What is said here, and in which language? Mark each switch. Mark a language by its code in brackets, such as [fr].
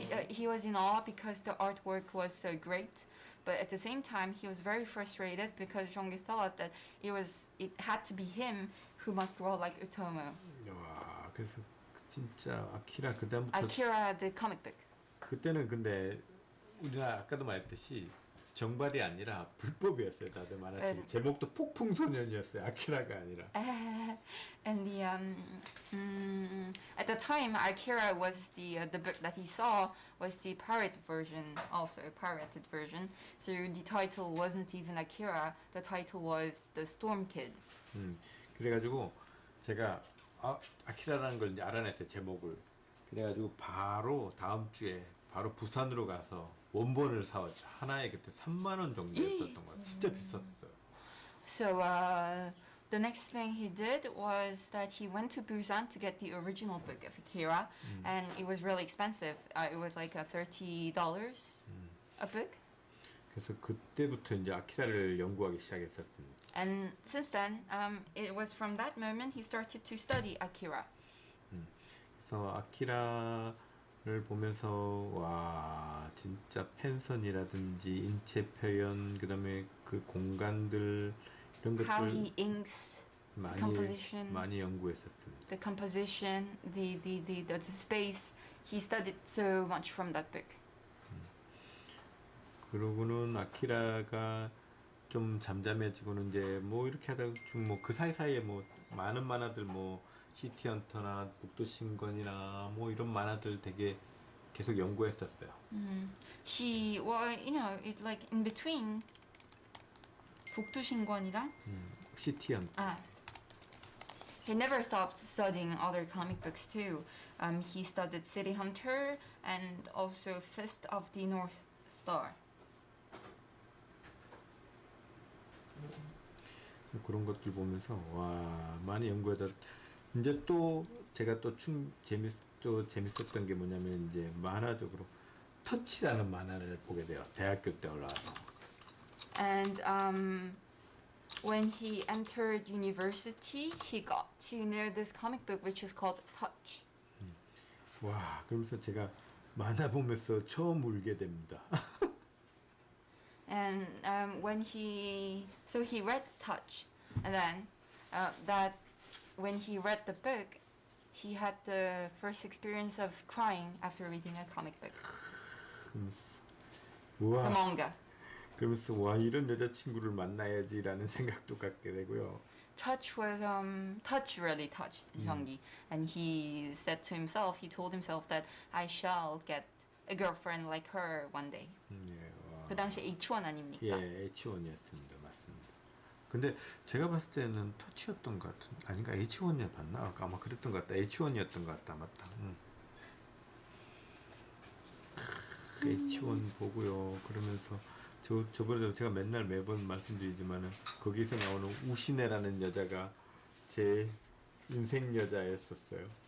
[en] He was in awe because the artwork was so great, but at the same time he was very frustrated because Jeonggi thought that it had to be him who must draw like Utomo. [ko] 와, 그래서 진짜 아키라 그다음부터 [en] Akira the comic book. [ko] 그때는 근데 우리가 아까도 말했듯이 정발이 아니라 불법이었어요. 다들 만화책 제목도 폭풍소년이었어요. 아키라가 아니라. [en] And at the time, Akira was the book that he saw was the pirate version, also a pirated version. So the title wasn't even Akira. The title was The Storm Kid. [ko] 그래가지고 제가 아키라라는 걸 이제 알아냈어요. 제목을. 그래가지고 바로 다음 주에 바로 부산으로 가서 원본을 사왔죠. 하나에 그때 3만 원 정도였던 것 같아요. 진짜 비쌌어요. [en] So the next thing he did was that he went to Busan to get the original book of Akira, and it was really expensive. It was like $30 a book. [ko] 그래서 그때부터 이제 아키라를 연구하기 시작했었습니다. [en] And since then, it was from that moment he started to study Akira. [ko] 그래서 아키라를 보면서 와 진짜 펜선이라든지 인체 표현 그다음에 그 공간들 이런 [en] How he inks, composition, [ko] 많이 연구했었습니다. [en] the composition, the space. He studied so much from that book. [ko] 그러고는 아키라가 좀 잠잠해지고는 이제 뭐 이렇게 하다가 뭐 그 사이사이에 뭐 많은 만화들 뭐 시티헌터나 북두신권이나 뭐 이런 만화들 되게 계속 연구했었어요. [en] He, well, it's like in between 북두신권이랑 [ko] 시티헌터. [en] He never stopped studying other comic books too. He studied City Hunter and also Fist of the North Star. [ko] 그런 것들 보면서 와 많이 연구하다 이제 또 제가 또 재밌었던 게 뭐냐면 이제 만화적으로 터치라는 만화를 보게 돼요. 대학교 때 올라와서. [en] And when he entered university, he got to know this comic book which is called Touch. [ko] 와 그러면서 제가 만화 보면서 처음 울게 됩니다. [en] And when he read Touch, and then when he read the book, he had the first experience of crying after reading a comic book, the 우와 manga. [ko] 그러면서 와 이런 여자친구를 만나야지라는 생각도 갖게 되고요. [en] Touch really touched Hyungi, and he said to himself, he told himself that I shall get a girlfriend like her one day. [ko] 예, 와. 그 당시 H1 아닙니까? 예, H1이었습니다. 맞습니다. 근데 제가 봤을 때는 터치였던 것 같은 아닌가 H1이야 봤나? 아마 그랬던 것 같다. H1이었던 것 같다. 맞다. H1 보고요. 그러면서 저번에도 제가 맨날 매번 말씀드리지만은 거기서 나오는 우시네라는 여자가 제 인생 여자였었어요.